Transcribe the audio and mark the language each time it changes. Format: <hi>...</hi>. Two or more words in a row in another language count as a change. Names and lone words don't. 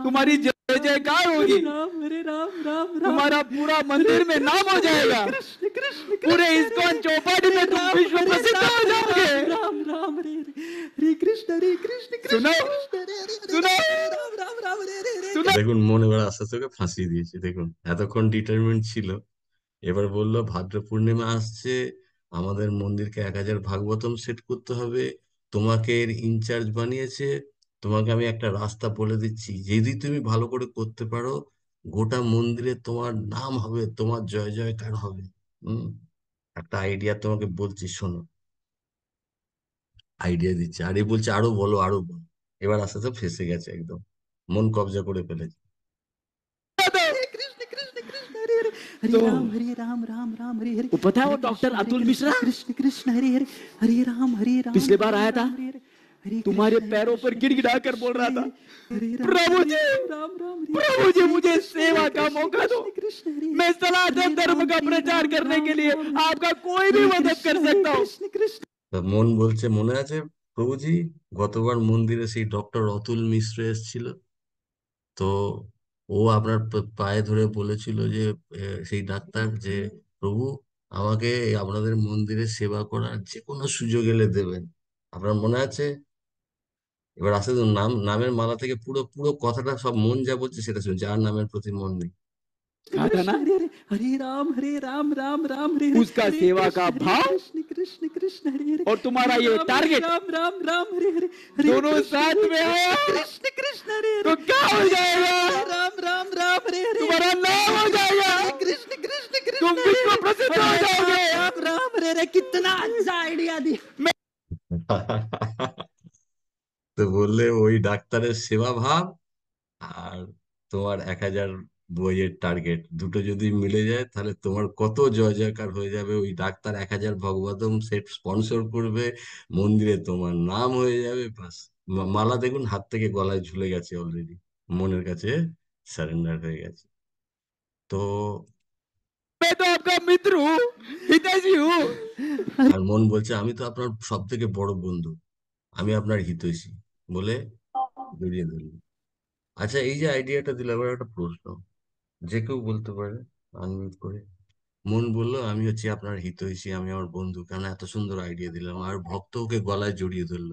<hi>तुम्हारी जय जयकार होगी, हरे राम राम राम तुम्हारा पूरा मंदिर में नाम हो जाएगा, कृष्ण कृष्ण पूरे कृष्ण इस्कॉन चौपाटी में तुम विश्व प्रसिद्ध हो जाओगे। राम राम हरे हरे हरे कृष्ण सुनो कृष्ण हरे हरे सुनो राम राम हरे हरे सुनो</hi> <bn>দেখুন মন এবার আস্তে আস্তে ওকে ফাঁসিয়ে দিয়েছে। দেখুন এতক্ষণ ডিটারমিন ছিল, এবার বললো ভাদ্র পূর্ণিমা আসছে, আমাদের মন্দিরকে 1000 ভাগবতম সেট করতে হবে, তোমাকে এর ইনচার্জ বানিয়েছে, তোমাকে আমি একটা রাস্তা বলে দিচ্ছি, যদি তুমি ভালো করে করতে পারো গোটা মন্দিরে তোমার নাম হবে, তোমার জয় জয়কার হবে। হুম, একটা আইডিয়া তোমাকে বলছি শোনো। আইডিয়া দিচ্ছে আর এ বলছে আরো বলো আরো বলো। এবার আস্তে আস্তে ফেসে গেছে একদম, মন কবজা করে ফেলেছে।</bn> <hi>कृष्ण कृष्ण कृष्ण हरे हरे तो हरे राम राम हरे हरे वो पता है वो हरे डॉक्टर अतुल मिश्रा कृष्ण कृष्ण हरे हरे हरे राम पिछले बार आया था, हरे हरे हरे तुम्हारे कृष्ण पैरों पर गिड़गिड़ा कर बोल रहा था, हरे राम प्रभु जी राम राम प्रभु जी मुझे सेवा का मौका दो, कृष्ण हरे मैं सनातन धर्म का प्रचार करने के लिए आपका कोई भी मदद कर सकता हूँ। कृष्ण कृष्ण</hi> <bn>তা মন বলছে মনে আছে প্রভুজি, গতবার মন্দিরে সেই ডক্টর অতুল মিশ্র এসেছিল, তো ও আপনার পায়ে ধরে বলেছিল যে সেই ডাক্তার যে প্রভু আমাকে আপনাদের মন্দিরে সেবা করার যে কোনো সুযোগ এলে দেবেন। আপনার মনে আছে? এবার আসলে তো নামের মালা থেকে পুরো পুরো কথাটা সব মন যা বলছে সেটা শুনছে, আর নামের প্রতি মন নেই।</bn> <hi>कहा था ना हरे हरे हरे राम हरे हरे उसका सेवा का भाव कृष्ण कृष्ण हरे हरे और तुम्हारा ये टारगेट राम हरे हरे दोनों साथ में आया कृष्ण हरे तो क्या हो जाएगा, राम हरे हरे तुम्हारा नाम हो जाएगा, कृष्ण तुम विश्व प्रसिद्ध हो जाओगे। राम हरे हरे कितना अच्छा आइडिया दिया</hi> <bn>তো বললে ওই ডাক্তারের সেবা ভাব আর তোমার 1000 বইয়ের টার্গেট দুটো যদি মিলে যায় তাহলে তোমার কত জয় জয়কার হয়ে যাবে। ওই ডাক্তার 1000 ভগবতম সেট স্পন্সর করবে, মন্দিরে তোমার নাম হয়ে যাবে, বাস। মালা দেখুন হাত থেকে গলায় ঝুলে গেছে অলরেডি, মনের কাছে সারেন্ডার হয়ে গেছে। তো</bn> <hi>मैं तो आपका मित्र हूँ, हितैषी हूँ।</hi> <bn>আর মন বলছে আমি তো আপনার সব থেকে বড় বন্ধু, আমি আপনার হিতৈষী বলে জড়িয়ে ধরল। আচ্ছা এই যে আইডিয়াটা দিল, এবার একটা প্রশ্ন যে কেউ বলতে পারে আনমিউট করে। মন বলল আমি হচ্ছি আপনার হিতৈষী, আমি আমার বন্ধু, কেন এত সুন্দর আইডিয়া দিলাম, আর ভক্ত ওকে গলায় জড়িয়ে ধরলো।</bn>